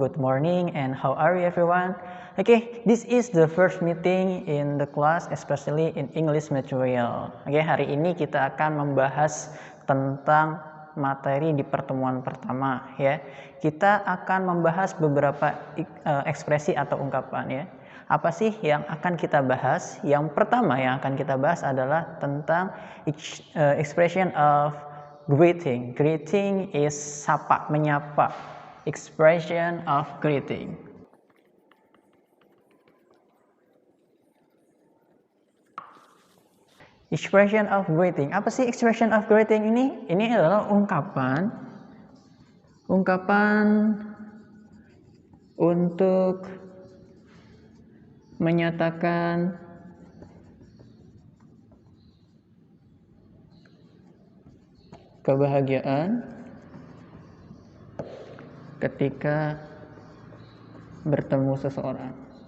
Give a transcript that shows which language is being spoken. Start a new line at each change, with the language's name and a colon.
English: Good morning and how are you everyone? Okay, this is the first meeting in the class, especially in English material.
Indonesian: Okay, hari ini kita akan membahas tentang materi di pertemuan pertama ya. Kita akan membahas beberapa ekspresi atau ungkapan ya. Apa sih yang akan kita bahas? Yang pertama yang akan kita bahas adalah tentang
English: expression of greeting. Greeting is
Indonesian: sapa, menyapa.
English: Expression of greeting. Expression of greeting.
Indonesian: Apa sih expression of greeting ini? Ini adalah ungkapan untuk menyatakan kebahagiaan ketika bertemu seseorang.